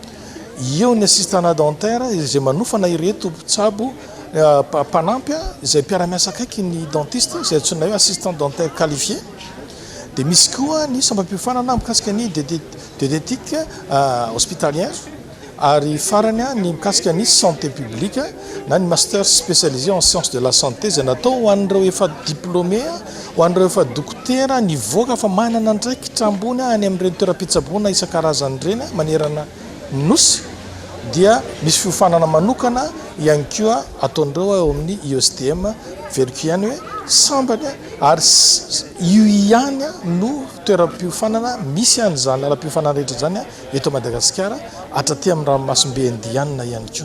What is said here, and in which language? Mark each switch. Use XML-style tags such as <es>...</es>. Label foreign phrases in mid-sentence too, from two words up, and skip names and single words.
<mg>Eo ny</mg> <fr>assistant dentaire</fr> <mg>izay manofana ireto mpitsabo mpanampy izay mpiara-miasa akaiky ny dentiste izay antsoina hoe</mg> <fr>assistant dentaire qualifié.</fr> <mg>Dia misy koa ny sampam-piofanana mikasika ny</mg> <fr>diététique hospitalière</fr> <mg>ary farany a ny mikasika ny</mg> <fr>santé publique</fr> <mg>na ny master</mg> <fr>spécialisé en sciences de la santé</fr> <mg>zay natao ho an'ireo efa diplômé ho an'ireo efa dokotera nivoaka fa manana ndraiky trambony any amin'ireny toeram-pitsaboana isan-karazany reny manerana nosy dia misy fiofanana manokana ihany koa ataon'ireo eo amin'ny USTM veriko ihany hoe sambany ary io ihany no toeram-piofanana misy an'izany lalam-piofanana rehetra zany eto Madagasikara hatraty amin'ny ranomasimbe indiana ihany koa.</mg>